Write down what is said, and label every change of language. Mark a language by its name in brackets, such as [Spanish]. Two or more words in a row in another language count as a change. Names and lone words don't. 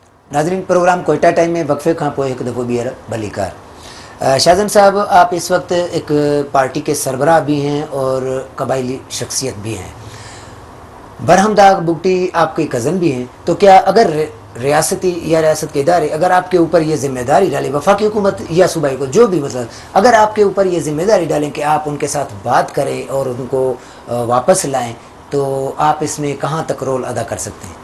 [Sindhi] नाज़रीन प्रोग्राम कोयटा टाइम में वक्फे खां पोइ हिकु दफ़ो ॿीहर भलीकार। [Urdu] شاہجہان صاحب، آپ اس وقت ایک پارٹی کے سربراہ بھی ہیں اور قبائلی شخصیت بھی ہیں. براہمداغ بگٹی آپکے کزن بھی ہیں، تو کیا اگر ریاستی یا ریاست کے ادارے اگر آپکے اوپر یہ ذمہ داری ڈالیں، وفاقی حکومت یا صوبائی کو جو بھی، مطلب اگر آپکے اوپر یہ ذمہ داری ڈالیں کہ آپ انکے ساتھ بات کریں اور انکو واپس لائیں، تو آپ اسمیں کہاں تک رول ادا کر سکتے ہیں?